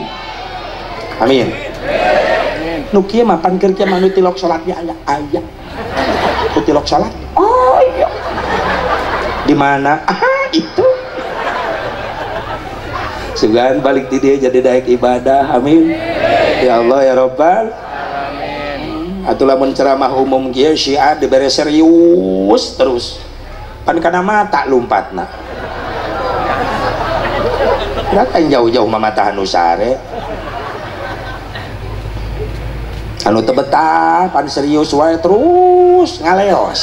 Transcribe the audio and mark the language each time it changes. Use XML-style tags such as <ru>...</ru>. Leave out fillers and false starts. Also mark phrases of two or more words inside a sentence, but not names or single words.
<su>Amin. Nu kieu mah pan keur kieu mah nu tilok salat ge aya. Nu tilok salat? Oh iya. Di mana? Ah, itu. Sugan balik di dia jadi daek ibadah.</su> <ar>آمين. يا الله يا ربّ. آمين.</ar> <su>Atuh lamun ceramah umum kieu Syiah dibere serius terus. Pan kana mata lompatna. Kan jauh-jauh mamatahan nu sare. Anu teu betah pan serius wae terus ngaleos.</su>